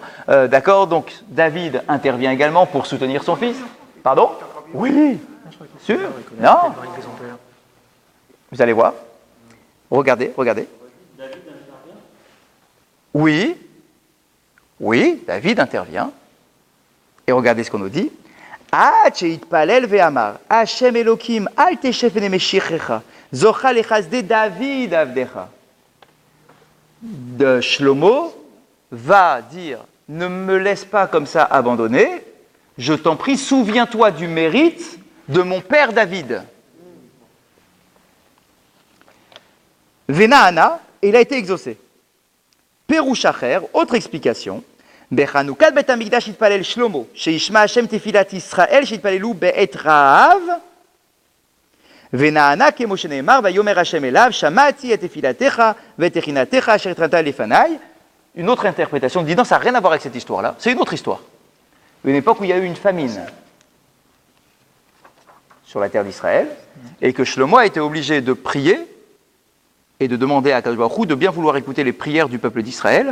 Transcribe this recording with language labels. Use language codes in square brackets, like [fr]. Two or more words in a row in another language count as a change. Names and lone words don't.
[fr] D'accord, donc David intervient également pour soutenir son fils. Pardon? Oui, sûr? Non? Vous allez voir. Regardez. Oui, David intervient. Et regardez ce qu'on nous dit. [he] עד שהתפלל ואמר, השם אלוקים, אל תשב פני משיחך, זוכה לחסדי דוד עבדך. [fr] De Shlomo va dire, ne me laisse pas comme ça abandonner, je t'en prie, souviens-toi du mérite de mon père David. Venaana, il a été exaucé. [he] פירוש אחר, [fr] autre explication. [he] בחנוכת בית המקדש התפלל שלמה, שישמע השם תפילת ישראל שהתפללו בעת רעב, ונענה כמו שנאמר ויאמר השם אליו שמעתי את תפילתך ותחינתך אשר התחננת לפני. [fr] Une autre interprétation dit non, ça n'a rien à voir avec cette histoire-là. C'est une autre histoire. Une époque où il y a eu une famine sur la terre d'Israël et que Shlomo a été obligé de prier et de demander à [he] הקדוש ברוך הוא [fr] de bien vouloir écouter les prières du peuple d'Israël.